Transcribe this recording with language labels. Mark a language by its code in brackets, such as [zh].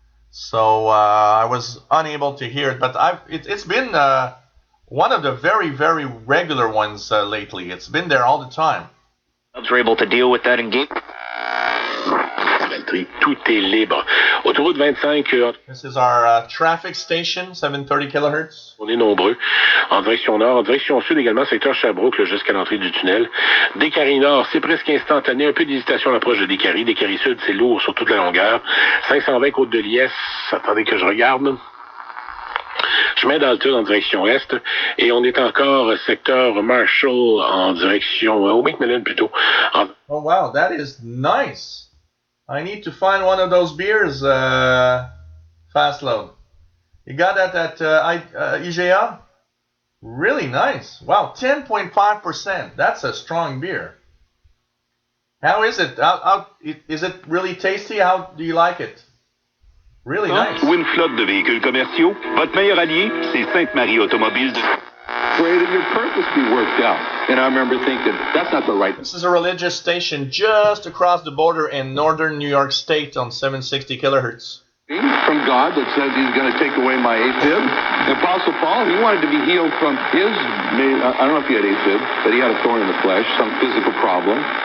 [en] So I was unable to hear it. But it's been one of the very, very regular ones lately. It's been there all the time. We're able to deal with that in game. [fr] Tout est libre. Autoroute 25. [en] This is our traffic station, 730 kilohertz. [fr] On est nombreux. En direction nord, en direction sud également, secteur Sherbrooke, là, jusqu'à l'entrée du tunnel. Décarie nord, c'est presque instantané. Un peu d'hésitation à l'approche de Décarie. Décarie sud, c'est lourd sur toute la longueur. 520 côte de Liesse. Attendez que je regarde. Chemin d'altitude en direction est. Et on est encore secteur Marshall en direction au McMillan plutôt. [en] Oh wow, that is nice. I need to find one of those beers, Fast Load. You got that at IGA? Really nice. Wow, 10.5%. That's a strong beer. How is it? Is it really tasty? How do you like it? Really nice. [fr] Ou une flotte de véhicules commerciaux, votre meilleur allié, c'est Sainte-Marie Automobile. [en] Pray that your purpose be worked out. And I remember thinking, that's not the right. This is a religious station just across the border in northern New York State on 760 kilohertz. From God that says he's going to take away my AFib. The Apostle Paul, he wanted to be healed from his, I don't know if he had AFib, but he had a thorn in the flesh, some physical problem.